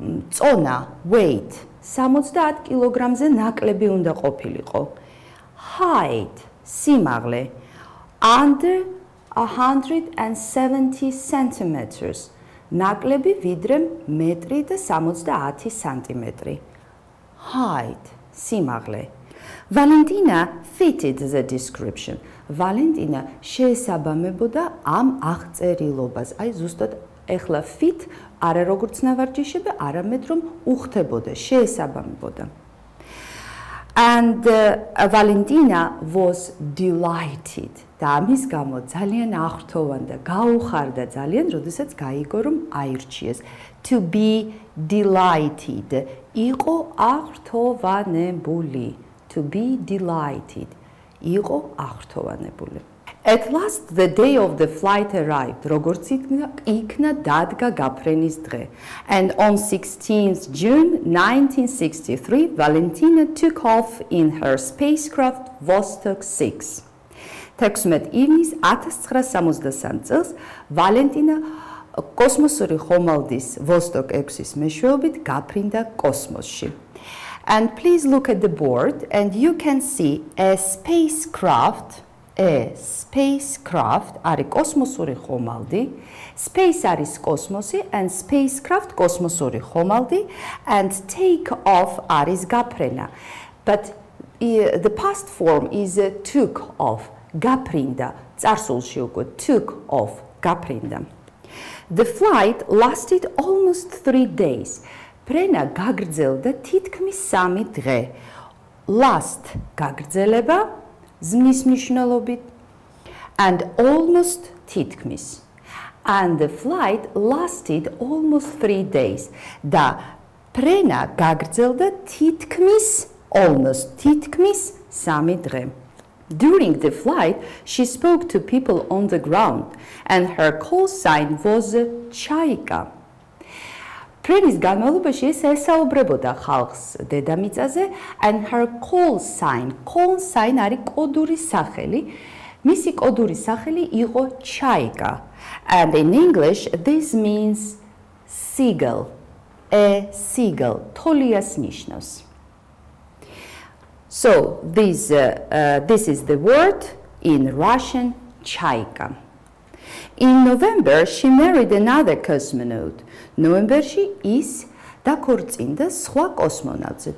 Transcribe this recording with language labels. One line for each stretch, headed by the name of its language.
Georgian: წონა,
English: weight,
Georgian: 70 კილოგრამზე ნაკლები უნდა ყოფილიყო.
English: Height,
Georgian: სიმაღლე,
English: under 170 centimeters.
Georgian: ნაკლები ვიდრე მეტრი და 70 სანტიმეტრი.
English: Height,
Georgian: სიმაღლე.
English: Valentina fitted the description.
Georgian: Valentina შეესაბამებოდა ამ აღწერილობას. აი ზუსტად ეხლა
English: fit
Georgian: არა როგორც ნავარჯიშები, არამედ რომ უხდებოდა, შეესაბამებოდა.
English: And Valentina was delighted.
Georgian: და ამის გამო ძალიან აღრთოვანდა, გაუხარდა ძალიან, როდესაც გაიგო რომ აირჩიეს.
English: To be delighted.
Georgian: იყო აღრთოვანებული.
English: To be delighted.
Georgian: იყო აღრთოვანებული.
English: At last the day of the flight arrived.
Georgian: როგორც იქნა დადგა გაფრენის დღე.
English: And on 16th June 1963, Valentina took off in her spacecraft Vostok 6.
Georgian: 16 ივნის 1963 წელს ვალენტინა კოსმოსური ხომალდის Vostok 6-ის მეშვეობით გაფრინდა კოსმოსში.
English: And please look at the board and you can see a spacecraft
Georgian: არის კოსმოსური ხომალდი,
English: space
Georgian: არის კოსმოსი
English: and spacecraft
Georgian: კოსმოსური ხომალდი
English: and take off
Georgian: არის გაფრენა.
English: But the past form is took off.
Georgian: Gaprinda, წარსულში უკვე
English: took off,
Georgian: gaprinda.
English: The flight lasted almost 3 days.
Georgian: ფრენა გაგრძელდა თითქმის 3 დღე.
English: Last,
Georgian: გაგრძელება, ზმნის მნიშვნელობით,
English: and almost
Georgian: თითქმის.
English: And the flight lasted almost 3 days.
Georgian: და ფრენა გაგრძელდა თითქმის,
English: almost
Georgian: თითქმის 3 დღე.
English: During the flight, she spoke to people on the ground, and her call sign was Chaika.
Georgian: ფრენის განმავლობაში ეს ესაუბრებოდა ხალხს დედამიწაზე,
English: and her call sign
Georgian: არის კოდური სახელი, მისი კოდური სახელი იყო Chaika,
English: and in English this means seagull, a seagull,
Georgian: თოლიას ნიშნავს.
English: So this is the word in Russian, Chaika. In November, she married another cosmonaut.
Georgian: Novemberში ის დაქორწინდა სხვა კოსმონავტზე.